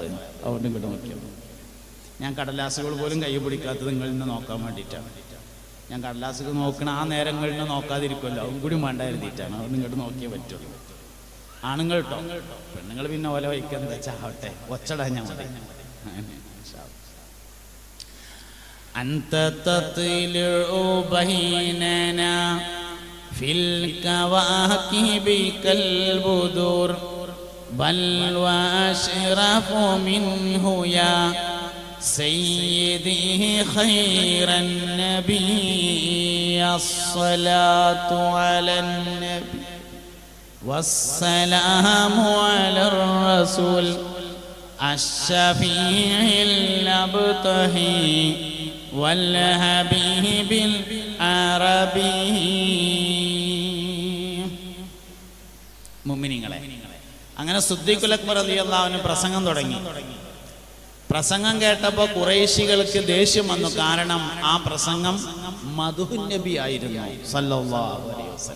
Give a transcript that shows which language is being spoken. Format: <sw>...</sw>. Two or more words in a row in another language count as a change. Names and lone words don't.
<ml>അതുകൊണ്ട് ഇങ്ങോട്ട് നോക്കിയാൽ ഞാൻ കടലാസുകൾ പോലും കൈ പിടിക്കാത്തത് നിങ്ങളിൽ നിന്ന് നോക്കാൻ വേണ്ടിയിട്ടാണ്. ഞാൻ കടലാസുകൾ നോക്കണ ആ നേരങ്ങളിൽ നിന്ന് നോക്കാതിരിക്കുമല്ലോ, അതും കൂടി വേണ്ട എഴുതിയിട്ടാണ്. അതുകൊണ്ട് ഇങ്ങോട്ട് നോക്കിയേ പറ്റുള്ളൂ. ആണുങ്ങൾ കേട്ടോ, പെണ്ണുങ്ങൾ പിന്നെ ഓല വയ്ക്കുക എന്താ വെച്ചാൽ ആവട്ടെ, ഒച്ചടാൻ ഞാൻ മതി.</ml> <ar>أنت تطلع بيننا في الكواكب كالبدور بل وأشرف منه يا سيدي خير النبي الصلاة على النبي والسلام على الرسول الشفيع الأبطحي والحبيب العربي.</ar> <ml>മുഅ്മിനീങ്ങളെ, അങ്ങനെ സിദ്ദീഖുൽ അക്ബർ</ml> <ar>رضي الله عنه</ar> <ml>പ്രസംഗം തുടങ്ങി. പ്രസംഗം കേട്ടപ്പോൾ ഖുറൈശികൾക്ക് ദേഷ്യം വന്നു. കാരണം ആ പ്രസംഗം</ml> <ar>مدح النبي</ar> <ml>ആയിരുന്നു</ml> <ar>صلى الله عليه وسلم.</ar>